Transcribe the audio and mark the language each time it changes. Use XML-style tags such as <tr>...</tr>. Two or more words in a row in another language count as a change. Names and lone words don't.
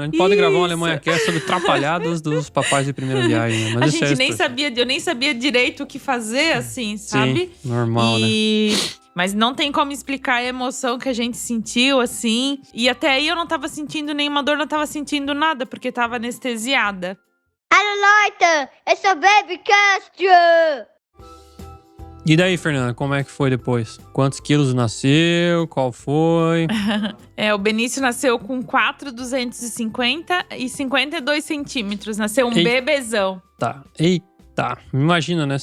<pt>A gente pode gravar uma Alemanha Cast sobre atrapalhadas dos papais de primeira viagem, né? Mas a gente nem sabia, eu nem sabia direito o que fazer, assim, sabe? Sim, normal, né? Mas não tem como explicar a emoção que a gente sentiu, assim. E até aí eu não tava sentindo nenhuma dor, não tava sentindo nada, porque tava anestesiada.</pt> <de>Hallo Leute, es ist der Babycast.</de> <pt>E daí, Fernanda, como é que foi depois? Quantos quilos nasceu? Qual foi? O Benício nasceu com 4,250 e 52 centímetros. Nasceu um bebezão. Eita, imagina, né?</pt>